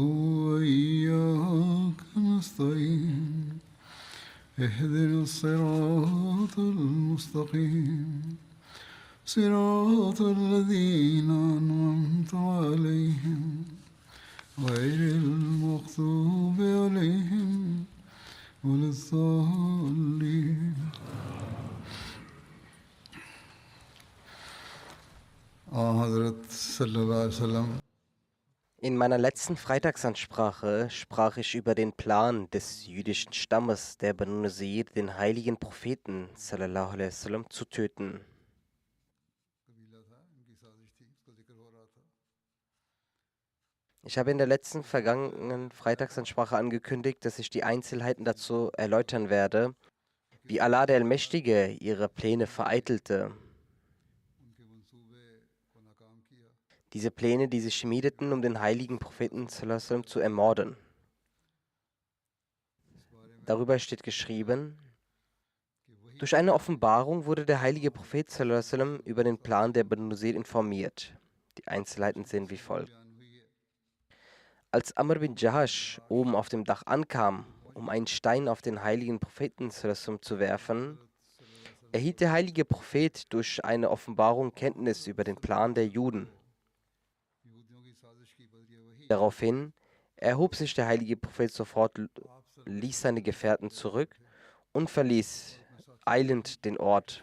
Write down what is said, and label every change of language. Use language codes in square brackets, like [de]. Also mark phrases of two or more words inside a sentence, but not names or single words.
[ar] وإياك نستعين اهدنا الصراط المستقيم صراط الذين أنعمت عليهم غير المغضوب عليهم ولا الضالين [ur] حضرت صلی اللہ علیہ وسلم [de] In meiner letzten Freitagsansprache sprach ich über den Plan des jüdischen Stammes der Banu Nazir, den heiligen Propheten [ar] صلى الله عليه وسلم [de] zu töten. Ich habe in der letzten vergangenen Freitagsansprache angekündigt, dass ich die Einzelheiten dazu erläutern werde, wie Allah der Allmächtige ihre Pläne vereitelte. Diese Pläne, die sie schmiedeten, um den heiligen Propheten [ar] صلى الله عليه وسلم [de] zu ermorden. Darüber steht geschrieben: Durch eine Offenbarung wurde der heilige Prophet [ar] صلى الله عليه وسلم [de] über den Plan der Banu Nazir informiert. Die Einzelheiten sind wie folgt. Als Amr bin Jahash oben auf dem Dach ankam, um einen Stein auf den heiligen Propheten [ar] صلى الله عليه وسلم [de] zu werfen, erhielt der heilige Prophet durch eine Offenbarung Kenntnis über den Plan der Juden. Daraufhin erhob sich der heilige Prophet sofort, ließ seine Gefährten zurück und verließ eilend den Ort.